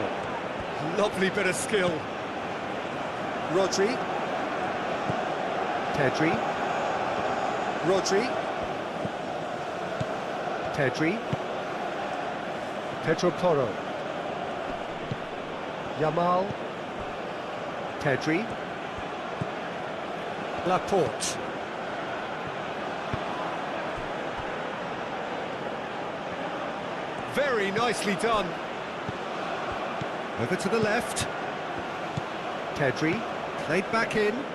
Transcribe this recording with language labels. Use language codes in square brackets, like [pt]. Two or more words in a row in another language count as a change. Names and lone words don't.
[en] Lovely bit of skill. Rodri. Pedri. Rodri. Pedri. Pedro Porro. Yamal. Pedri. Laporte. Very nicely done. Over to the left. Pedri, played back in.